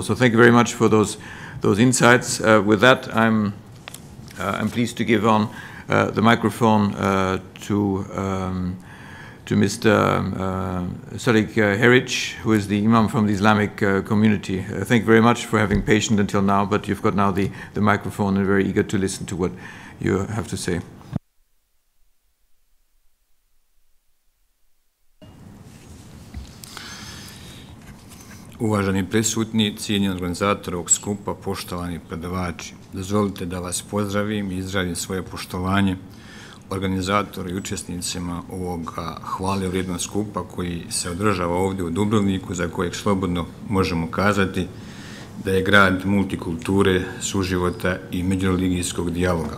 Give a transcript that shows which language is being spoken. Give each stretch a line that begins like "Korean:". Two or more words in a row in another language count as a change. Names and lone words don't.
English: So thank you very much for those insights. With that, I'm pleased to give on the microphone to Mr. Sadiq Heric, who is the Imam from the Islamic community. Thank you very much for having patience until now, but you've got now the microphone and very eager to listen to what you have to say.
Bosnian: Uvaženi prisutni, cijenjeni organizator ovog skupa, poštovani predavači, dozvolite da vas pozdravim i izrazim svoje poštovanje organizatoru i učesnicima ovog hvale vrijednog skupa koji se održava ovdje u Dubrovniku, za kojeg slobodno možemo kazati da je grad multikulture, suživota i međureligijskog dijaloga.